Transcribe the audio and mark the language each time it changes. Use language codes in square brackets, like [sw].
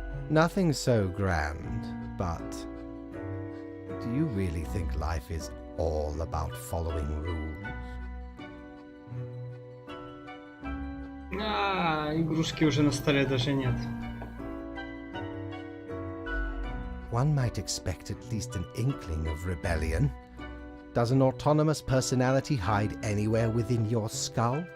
[en] Nothing so grand, but do you really think life is all about following rules? [ru] Игрушки уже на столе даже нет. [en] One might expect at least an inkling of rebellion. Does an autonomous personality hide anywhere within your skull?